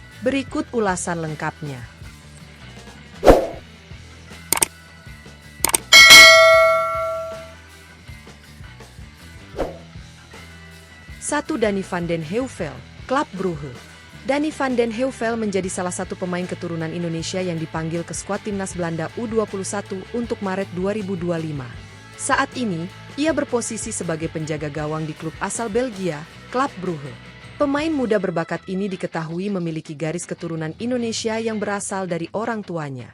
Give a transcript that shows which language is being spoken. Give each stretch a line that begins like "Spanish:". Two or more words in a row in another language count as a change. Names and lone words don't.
Indonesian: Berikut ulasan lengkapnya. 1. Danny van den Heuvel, Klub Brugge. Danny van den Heuvel menjadi salah satu pemain keturunan Indonesia yang dipanggil ke skuad timnas Belanda U21 untuk Maret 2025. Saat ini, ia berposisi sebagai penjaga gawang di klub asal Belgia, Klub Brugge. Pemain muda berbakat ini diketahui memiliki garis keturunan Indonesia yang berasal dari orang tuanya.